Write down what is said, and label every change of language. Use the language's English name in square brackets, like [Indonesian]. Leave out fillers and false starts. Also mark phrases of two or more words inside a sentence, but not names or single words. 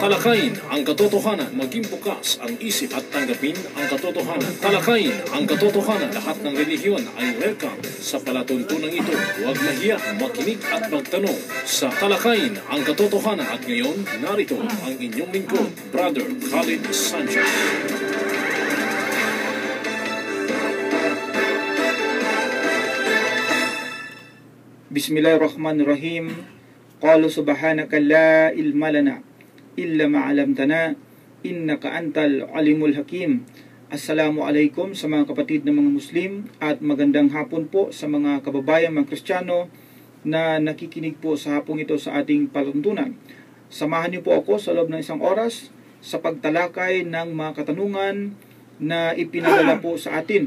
[Filipino] Talakayin ang katotohanan, maging bukas ang isip at tanggapin ang katotohanan. Talakayin ang katotohanan, lahat ng relihiyon ay welcome sa palatuntunan ito. Huwag mahiya, makinig at magtanong sa Talakayin ang katotohanan. At ngayon, narito ang inyong lingkod, Brother Khalid Sanchez. [Arabic] بسم الله الرحمن الرحيم. قالوا سبحانك لا علم لنا إلا ما علمتنا إنك أنت العليم الحكيم. [Filipino] Assalamualaikum sa mga kapatid na mga Muslim at magandang hapon po sa mga kababayan mga Kristiyano na nakikinig po sa hapong ito sa ating paluntunan. Samahan niyo po ako sa loob ng isang oras sa pagtalakay ng mga katanungan na ipinadala po sa atin.